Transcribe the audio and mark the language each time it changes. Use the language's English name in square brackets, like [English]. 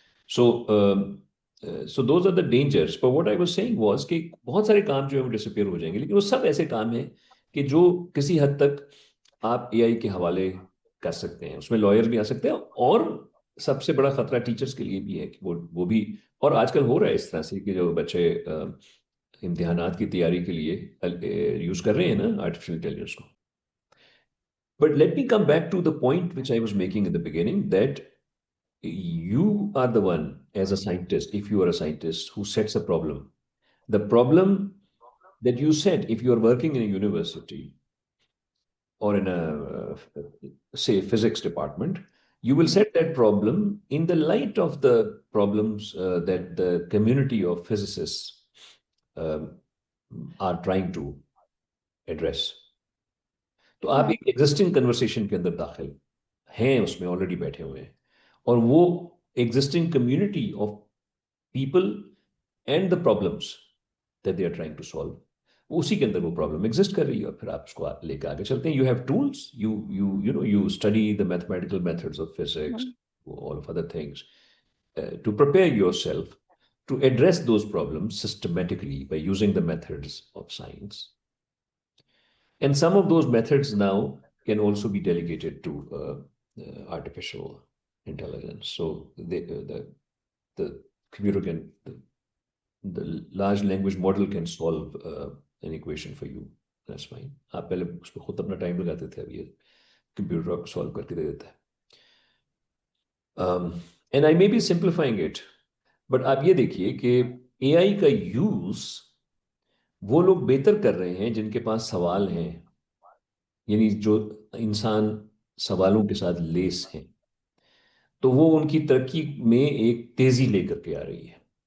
[English] So so those are the dangerous. [Urdu] Per [English] what I was seeing was [Urdu] کہ بہت سارے کام جو ہے وہ ڈسپیئر ہو جائیں گے، لیکن وہ سب ایسے کام ہیں کہ جو کسی حد تک آپ اے آئی کے حوالے کر سکتے ہیں. اس میں لائر بھی آ سکتے ہیں، اور سب سے بڑا خطرہ ٹیچرز کے لیے بھی ہے کہ وہ بھی، اور آج کل ہو رہا ہے اس طرح سے کہ جو بچے امتحانات کی تیاری کے لیے یوز کر رہے ہیں نا آرٹیفیشل انٹیلیجنس کو. [English] But let me come back to the point which I was making in the beginning, that you are the one as a scientist, if you are a scientist who sets a problem. The problem that you set, if you are working in a university or in a say physics department, you will set that problem in the light of the problems that the community of physicists um, are trying to address. [Urdu] تو آپ ایک existing conversation کے اندر داخل ہیں، اس میں already بیٹھے ہوئے ہیں، اور وہ existing community of people and the problems that they are trying to solve, اسی کے اندر وہ پرابلم ایگزسٹ کر رہی ہے، اور پھر آپ اس کو لے کے آگے چلتے ہیں. [English] You have tools, you study the mathematical methods of physics, all of other things, to prepare yourself to address those problems systematically by using the methods of science. And some of those methods now can also be delegated to artificial intelligence. So the computer can, the large language model can solve an equation for you. That's fine. [Urdu] آپ پہلے اس پہ خود اپنا time لگاتے تھے، اب یہ computer آپ کو سالو کر کے دے دیتا ہے. [English] And I may be simplifying it, but [Urdu] آپ یہ دیکھیے کہ اے آئی کا یوز وہ لوگ بہتر کر رہے ہیں جن کے پاس سوال ہیں، یعنی جو انسان سوالوں کے ساتھ لیس ہیں، تو وہ ان کی ترقی میں ایک تیزی لے کر کے آ رہی ہے.